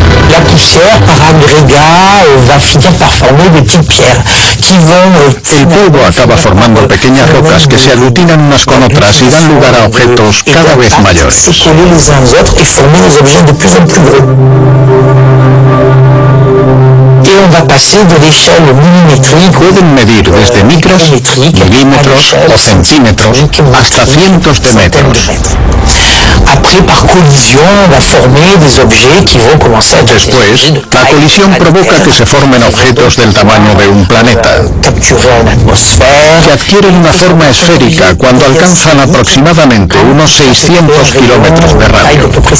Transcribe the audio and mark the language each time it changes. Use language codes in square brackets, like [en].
[fr] La poussière, par agrégat, va finir par former des petites pierres qui vont... [es] El polvo acaba formando pequeñas rocas que se aglutinan unas con otras y dan lugar a objetos cada vez mayores. [fr] Se coller les uns aux autres et former des objets de plus en plus gros. Et on va passer de l'échelle millimétrique. [es] Pueden medir desde micras, milímetros o centímetros hasta cientos de metros. [fr] Après, par collision, on va former des objets qui vont commencer à [es] Después, la colisión provoca que se formen objetos del tamaño de un planeta, que adquieren una forma esférica cuando alcanzan aproximadamente unos 600 kilómetros de radio.